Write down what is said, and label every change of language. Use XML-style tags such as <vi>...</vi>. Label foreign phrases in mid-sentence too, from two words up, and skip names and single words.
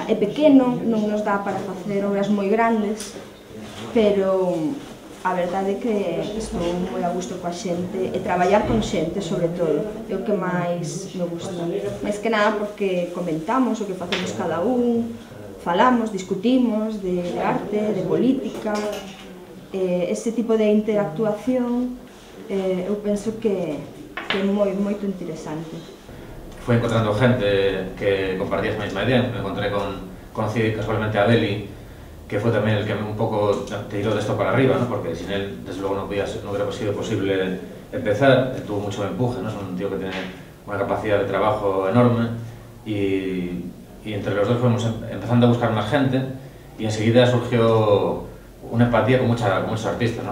<gl>É pequeno, non nos dá para facer obras moi grandes, pero a verdade é que estou moi a gusto coa xente e traballar con xente, sobre todo, é o que máis me gusta. Mais que nada porque comentamos o que facemos cada un, falamos, discutimos de arte, de política, ese tipo de interactuación eu penso que é moito interesante.</gl> <es>Fue encontrando gente que compartía esa misma idea. Me encontré conocí casualmente a Deli, que fue también el que un poco tiró de esto para arriba, ¿no? Porque sin él, desde luego, no hubiera sido posible empezar. Él tuvo mucho empuje, ¿no? Es un tío que tiene una capacidad de trabajo enorme y entre los dos fuimos empezando a buscar más gente y enseguida surgió una empatía con muchos artistas, ¿no?</es>